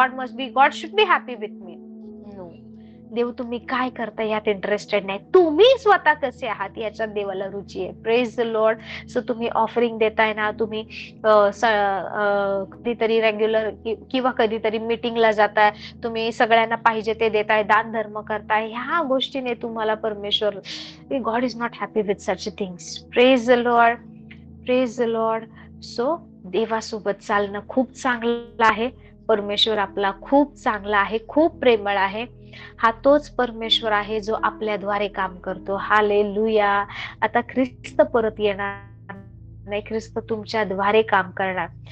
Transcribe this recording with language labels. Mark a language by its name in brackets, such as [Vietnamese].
[English] God should be happy with me. [Marathi] No, देव तुम्ही काय करता यात इंटरेस्टेड नाही, तुम्ही स्वतः कसे आहात याच्यात देवाला रुची आहे. [English] Praise the lord. [Marathi] सो तुम्ही ऑफरिंग देताय ना, तुम्ही कधीतरी रेग्युलर किंवा कधीतरी मीटिंगला जाताय, तुम्ही सगळ्यांना पाहिजे ते देताय, दान धर्म करताय, ह्या गोष्टीने तुम्हाला परमेश्वर, [English] God is not happy with such things. Praise the lord, praise the lord. [Marathi] So देवासोबत चालणं खूप चांगलं आहे. परमेश्वर आपला खूप चांगला आहे, खूप प्रेमळ आहे. हा तोच परमेश्वर आहे जो आपल्याद्वारे काम करतो. हालेलुया. आता ख्रिस्त परत येणार नाही, ख्रिस्त तुमच्याद्वारे काम करणार.